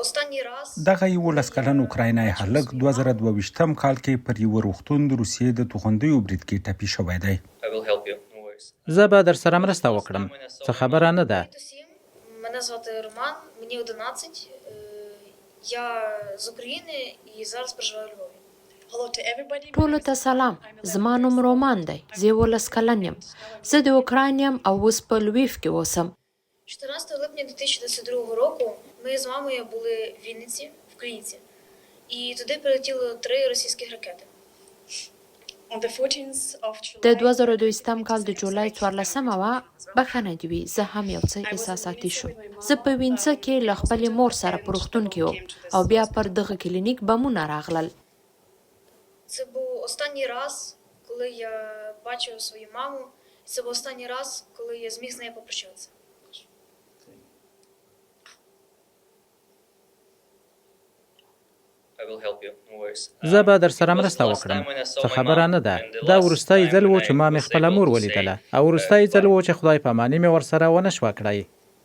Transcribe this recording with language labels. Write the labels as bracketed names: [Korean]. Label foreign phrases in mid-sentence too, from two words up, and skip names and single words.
[Pashto] دغه 11 کلن اوکراینای هلک 2022 کال کې پر یو روغتون د روسیې د توغندیو برید کې ټپي شوی دی. زه به در سره مرسته وکړم. څه خبره نه ده. [Ukrainian] Мене звати Роман, мені 11, я з України і зараз проживаю у Львові. [Pashto] ټولو ته سلام. زما نوم رومان دی. زه 11 کلن یم. زه د اوکراین یم او اوس په لویف کې اوسم. [Ukrainian] 14 липня 2022 року ми з мамою були в Вінниці, в Клінці, і туди прилетіло 3 російських ракети. [Pashto] د 2022 کال د جولای 14مه وه. بخښنه دې وي، زه هم یو څه احساساتي شوم. زه په وینڅه کې له خپلې مور سره په روغتون کې وم او بیا پر دغه کلینیک بمونه راغلل. [Ukrainian] Це був останній раз, коли я бачив свою маму, і це був останній раз, коли я зміг з нею попрощатися. [Pashto] زه به در سره مرسته وکړم. څه خبره نه ده. دا وروستی ځل و چې ما مې خپله مور ولیدله او وروستی ځل و چې خدای پاماني مې ورسره ونه شوه کړی.